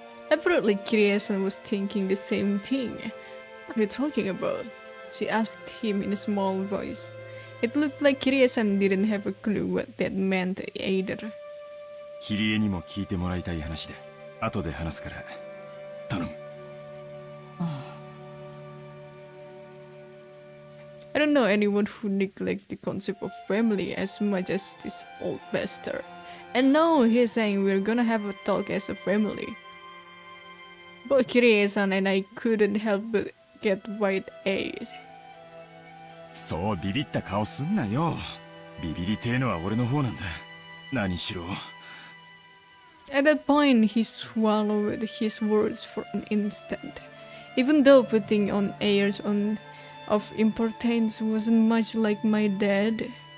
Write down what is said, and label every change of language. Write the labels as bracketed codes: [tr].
[en] Apparently, Kiriesan was thinking the same thing. What are you talking about? She asked him in a small voice. It looked like Kiriesan didn't have a clue what that meant either. [ja] キリエにも聞いてもらいたい話だ。後で話すから。頼む。 [en] I don't know anyone who neglects the concept of family as much as this old bastard. And now he's saying we're gonna have a talk as a family. Both Kiriesan and I couldn't help but get wide eyes. [ja] そうビビった顔すんなよ。ビビりてえのは俺の方なんだ。何しろ。 [en] At that point, he swallowed his words for an instant. Even though putting on airs of importance wasn't much like my dad.